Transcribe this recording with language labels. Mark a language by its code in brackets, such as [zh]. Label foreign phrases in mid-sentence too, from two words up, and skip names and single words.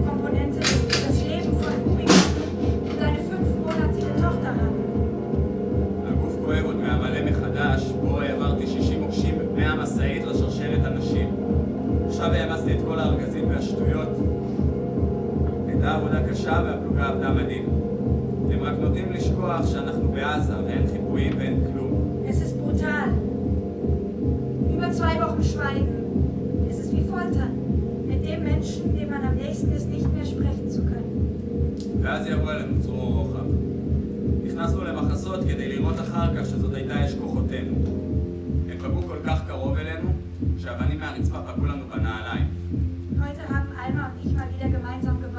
[he] הגוף כואב עוד מהמלא מחדש, בו העברתי 60 מוקשים מהמשאית לשרשרת אנשים. עכשיו העמסתי את כל הארגזים והשטויות. הייתה עבודה קשה והפלוגה עבדה מדהים. הם רק נוטים לשכוח שאנחנו בעזה ואין חיפויים ואין כלום. [de] Es ist brutal. Über 2 Wochen Schweigen. Es ist wie Foltern. Mit dem Menschen, dem man am nächsten ist, nicht mehr sprechen zu können. [he] ואז ירו עלינו צרור רוחב. נכנסנו למחסות כדי לראות אחר כך שזאת הייתה אש כוחותינו. הם פגעו כל כך קרוב אלינו, שהאבנים מהרצפה פגעו לנו בנעליים. [de] Heute haben Alma und ich mal wieder gemeinsam